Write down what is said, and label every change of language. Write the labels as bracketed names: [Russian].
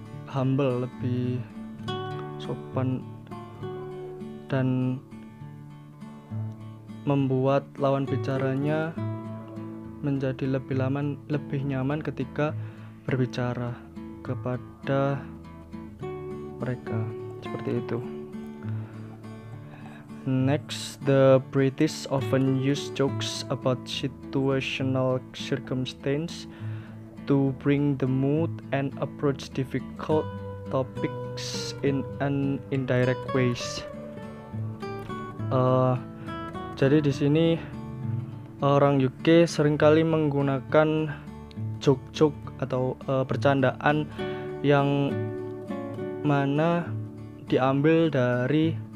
[Indonesian] humble, lebih sopan, dan membuat lawan bicaranya menjadi lebih nyaman ketika berbicara kepada mereka. Seperti itu. [English] Next, the British often use jokes about situational circumstance to bring the mood and approach difficult topics in an indirect ways. [Indonesian] Jadi di sini orang UK seringkali menggunakan joke-joke atau bercandaan yang mana diambil dari